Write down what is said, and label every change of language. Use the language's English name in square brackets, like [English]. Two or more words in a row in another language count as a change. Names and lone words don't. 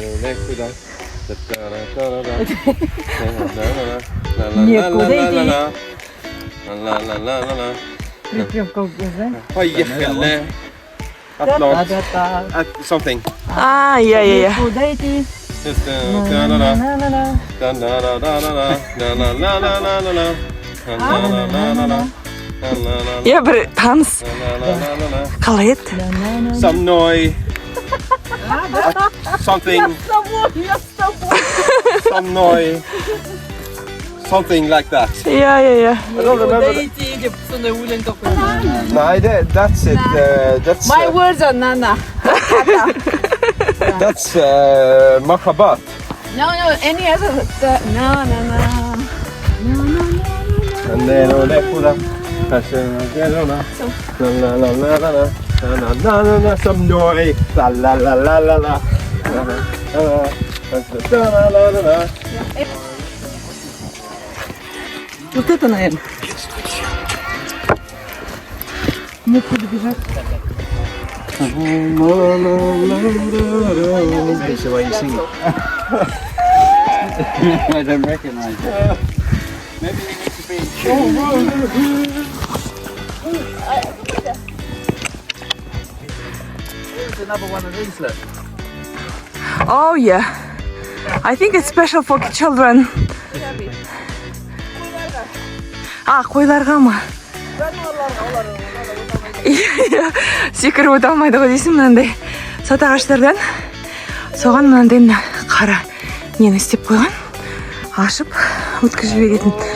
[English] Something. [Kazakh] Иә. Иә, бір таныс. Қалай еді? [English] Some noise. Something. Some noise. Something like that. [Kazakh] Иә. [English] I don't remember. [Kazakh] деп сондай өлең тапқан. [English] No, that's it. That's My words are Nana. that's Mahabat. No, any other. No. And then some noise. La la la la la la. [Russian] Вот это, наверное. Мне куда бежать? [English] I don't recognize it. Maybe you need to be in tune. There's another one of these, look. Oh yeah. I think it's special for children. [Kazakh] Қойларға ма? Иә, секіріп өте алмайды ғой дейсің, мынандай сот ағаштардан. Соған мынандай қара нені істеп қойған. Ашып, өткізіп жіберетін.